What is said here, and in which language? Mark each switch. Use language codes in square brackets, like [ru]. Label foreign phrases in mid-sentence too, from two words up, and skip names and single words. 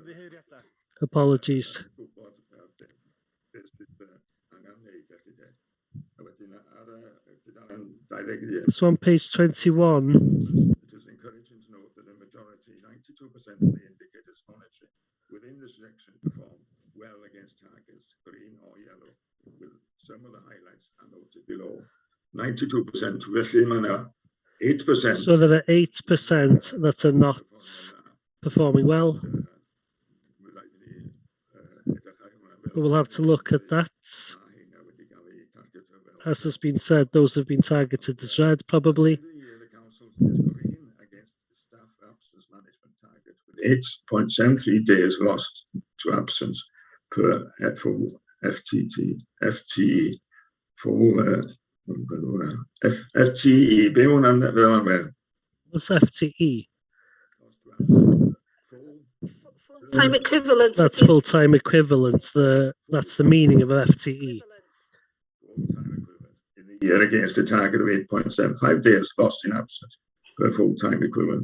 [en] Apologies. So on page 21. It is encouraging to note that a majority, 92% of the indicators monitoring within the section perform well against targets, green or yellow, with some of the highlights are noted below. 92%, [cy] felly mae 8%. [en] So there are 8% that are not performing well. We'll have to look at that. As has been said, those have been targeted as red, probably. The council is green against the staff absence management target, with 8.73 days lost to absence per full FTE. Full FTE. [cy] Be hwnna'n fel arfer? [en] What's FTE? Full-time equivalent. That's full-time equivalent. That's the meaning of an FTE. Full-time equivalent in the year against a target of 8.75 days lost in absence per full-time equivalent.